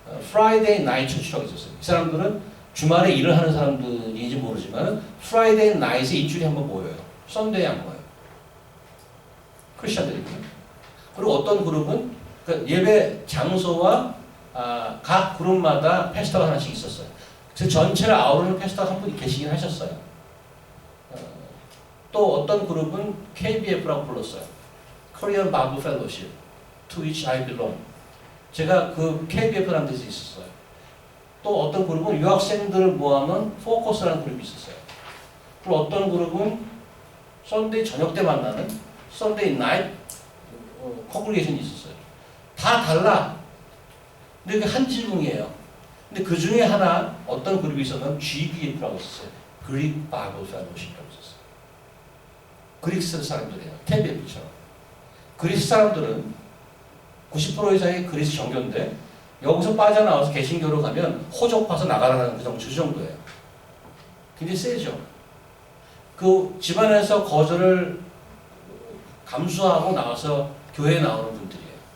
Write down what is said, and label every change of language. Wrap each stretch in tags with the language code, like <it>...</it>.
<ko>프라이데이 나이트 처치라고 있었어요. 이 사람들은 주말에 일을 하는 사람들인지 모르지만 프라이데이 나이트에 일주일에 한 번 모여요. 썬데이에 안 모여요. 크리스천들이거든요. 그리고 어떤 그룹은 예배 장소와 각 그룹마다 패스터가 하나씩 있었어요. 그 전체를 아우르는 패스터가 한 분이 계시긴 하셨어요. 또 어떤 그룹은 KBF라고 불렀어요.</ko> <en>Korean Bible Fellowship, to which I belong.</en> <ko>제가 그 KBF라는 데서 있었어요. 또 어떤 그룹은 유학생들을 모아놓은 포커스라는 그룹이 있었어요. 그리고 어떤 그룹은 썬데이 저녁 때 만나는 썬데이 나이트 컨그리게이션이 있었어요. 다 달라. 근데 그게 한 지붕이에요. 근데 그 중에 하나 어떤 그룹이 있었냐면 GBF라고 있었어요. Greek Bible Fellowship라고 있었어요. 그리스 사람들이에요. KBF처럼. 그리스 사람들은 90% 이상이 그리스 정교인데 여기서 빠져나와서 개신교로 가면 호적파서 나가라는 그 정도예요. 굉장히 세죠. 그 집안에서 거절을 감수하고 나와서 교회에 나오는 분들이에요.</ko>